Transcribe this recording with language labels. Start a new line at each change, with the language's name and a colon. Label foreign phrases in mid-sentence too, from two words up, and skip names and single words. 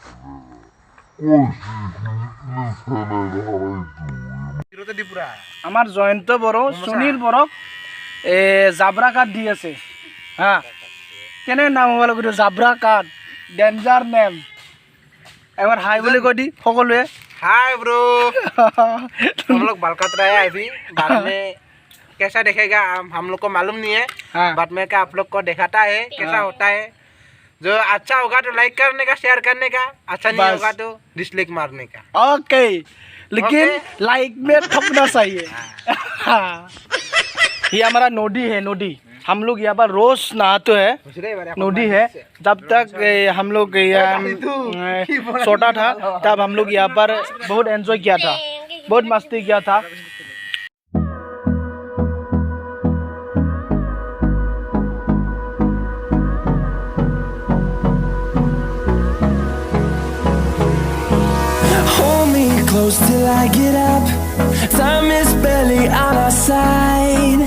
Assamese: আমাৰ জয়ন্ত বড়ো সুনীল বড়োক জাবৰা কাৰ্ড দি আছে হা কেনে নাম হ'ব লাগিব জাবৰা কাৰ্ড ডেঞ্জাৰ নেম এবাৰ হাই বুলি কৈ দি সকলোৱে
Hindi: हाय ब्रो हम लोग बलकतरा है अभी बाद में कैसा देखेगा हम लोग को मालूम नहीं है बाद में क्या आप लोग को दिखाता है कैसा होता है जो अच्छा होगा तो लाइक करने का शेयर करने का अच्छा नहीं होगा तो डिसलाइक मारने का ओके लेकिन लाइक में ठोकना चाहिए ये हमारा नदी है नदी हम लोग यहाँ पर रोज नहाते हैं नदी है जब तक हम लोग छोटा था तब हम लोग यहाँ पर बहुत एंजॉय किया था बहुत मस्ती किया था
English: Close till I get up. Time is barely on our side.